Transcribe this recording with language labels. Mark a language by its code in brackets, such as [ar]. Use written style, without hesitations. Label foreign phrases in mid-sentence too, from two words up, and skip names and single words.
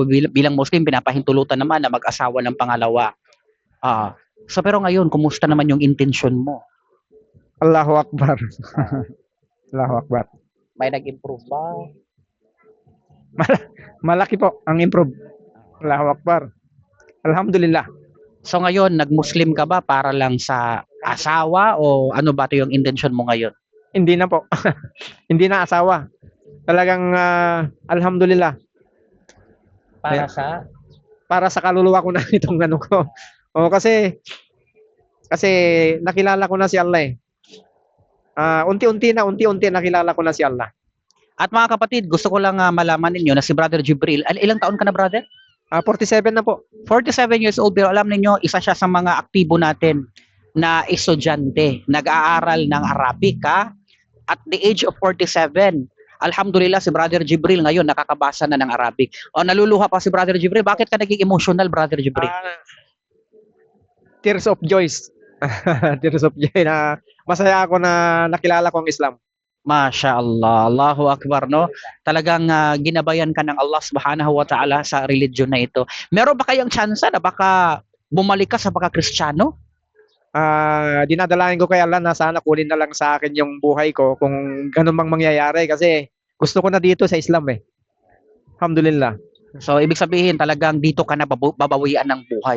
[tl] Bilang Muslim, pinapahintulutan naman na mag-asawa ng pangalawa. So, pero ngayon, kumusta naman yung intention mo? [ar] الله أكبر. الله أكبر. [tl] May nag-improve ba? Malaki po ang improve. [ar] الله أكبر. [tl] Alhamdulillah. So, ngayon, nag-Muslim ka ba para lang sa asawa o ano ba ito yung intention mo ngayon? Hindi na po. Hindi na asawa. Talagang alhamdulillah. Para sa kaluluwa ko na itong ko. Kasi nakilala ko na si Allah eh. Unti-unti nakilala ko na si Allah. At mga kapatid, gusto ko lang malaman ninyo na si Brother Jibril, ilang taon ka na, brother? 47 na po. 47 [en] years old, [tl] pero alam niyo, isa siya sa mga aktibo natin na estudyante, nag-aaral ng Arabic [en] at the age of 47. [tl] Alhamdulillah, si Brother Jibril ngayon nakakabasa na ng Arabic. Naluluha pa si Brother Jibril. Bakit ka naging emotional, Brother Jibril? [en] Tears of joy. Tears of joy [tl] na masaya ako na nakilala ko ang Islam. [ar] ما شاء الله، الله أكبر, [tl] no? Talagang ginabayan ka ng [ar] الله سبحانه وتعالى [tl] sa religion na ito. Meron ba kayang tsansa na baka bumalik ka sa pagka-Kristiyano? Dinadalain ko kay Allah na sana kunin na lang sa akin yung buhay ko kung ganun mang mangyayari kasi gusto ko na dito sa Islam eh. Alhamdulillah. So, ibig sabihin talagang dito ka na babawian ng buhay